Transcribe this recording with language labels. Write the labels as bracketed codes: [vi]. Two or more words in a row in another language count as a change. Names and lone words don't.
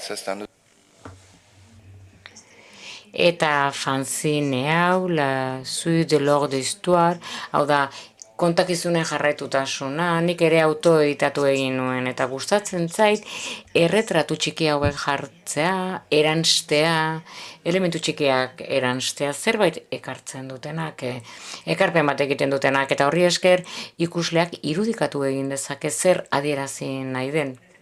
[fr] Ça, c'est un autre. [eu] Eta fanzine hau, [fr] la suite de l'ordre d'histoire, [eu] hau da, kontakizunen jarraitutasuna, nik ere autoeditatu egin nuen, eta gustatzen zait, erretratu txiki hauek jartzea, eranstea, elementu txikiak eranstea, zerbait ekartzen dutenak, ekarpen bat egiten dutenak, eta horri esker ikusleak irudikatu egin dezake zer adierazi nahi den.